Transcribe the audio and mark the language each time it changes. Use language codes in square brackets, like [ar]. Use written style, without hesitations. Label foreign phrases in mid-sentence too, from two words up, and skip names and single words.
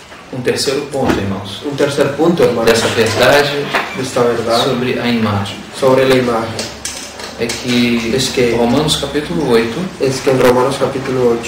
[pt] Um terceiro ponto, irmãos, [es] Un tercer punto, hermanos, [pt] dessa verdade [es] de esta verdad [pt] sobre a imagem. [es] sobre la imagen [pt] É que, [es] Es que- [pt] Romanos capítulo 8, [es] es que en Romanos capítulo 8,